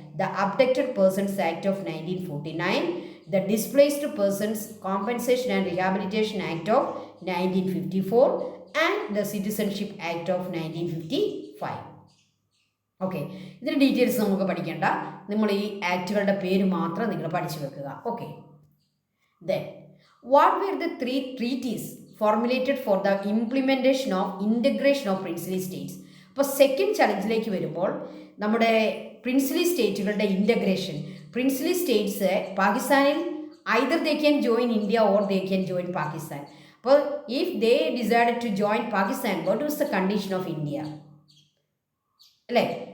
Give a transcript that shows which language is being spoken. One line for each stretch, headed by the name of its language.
English: The abducted persons act of 1949, the displaced persons compensation and rehabilitation act of 1954 and the citizenship act of 1955.
Malayalam: Okay, ഇതിൻ്റെ details നമുക്ക് പഠിക്കേണ്ട, നമ്മൾ ഈ ആക്റ്റുകളുടെ പേര് മാത്രം നിങ്ങൾ പഠിച്ചു വെക്കുക.
English: Okay, then what were the 3 treaties formulated for the implementation of integration of princely states?
Malayalam: അപ്പോൾ സെക്കൻഡ് ചലഞ്ചിലേക്ക് വരുമ്പോൾ നമ്മുടെ പ്രിൻസ്ലി സ്റ്റേറ്റുകളുടെ ഇൻ്റഗ്രേഷൻ, പ്രിൻസ്ലി സ്റ്റേറ്റ്സ് പാകിസ്ഥാനിൽ
English: Either they can join India or they can join Pakistan. അപ്പോൾ if they decided to join Pakistan, what was the condition of India അല്ലേ?